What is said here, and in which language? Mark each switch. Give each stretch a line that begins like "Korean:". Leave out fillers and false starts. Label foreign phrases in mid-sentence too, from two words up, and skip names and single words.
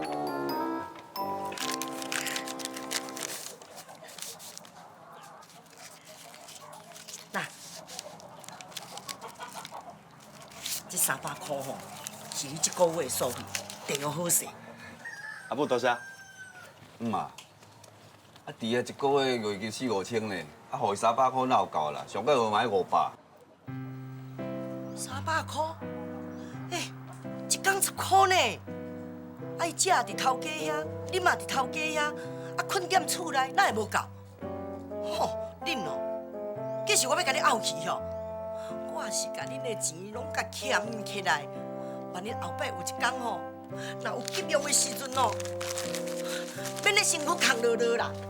Min Nan Chinese: 那这300块吼，是你这个月的所费，地方好势。阿母多谢。妈，啊，弟啊一个月月薪4、5千呢，啊，互伊300块哪有够啦？上个月买500。 300块？一天10块呢？啊，伊食伫头家遐，你嘛伫头家遐，啊，困踮厝内，哪会无够？吼，恁哦，计是我要甲你拗去吼。我是甲恁的钱拢甲欠起来，万一后摆有一天吼，若有急用的时阵哦，免咧身躯空落落啦。